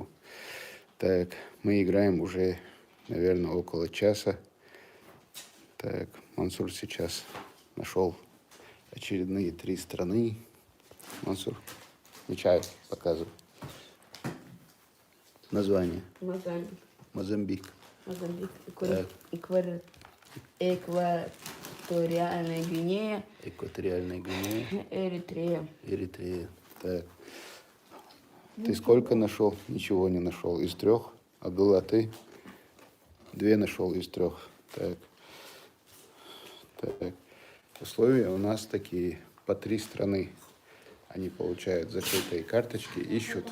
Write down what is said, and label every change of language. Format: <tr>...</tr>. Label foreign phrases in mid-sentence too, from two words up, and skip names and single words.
<ru>Так, мы играем уже, наверное, около часа. Так, Мансур сейчас нашел очередные 3 страны. Мансур, мечай, показывай. Название. Мозамбик. Мозамбик. Так. Экваториальная Гвинея. Экваториальная Гвинея. Эритрея. Так. Ты сколько нашел? Ничего не нашел. Из 3. Абдулла, ты? 2 нашел из 3. Так. Так. Условия у нас такие. По 3 страны. Они получают закрытые карточки, ищут.</ru>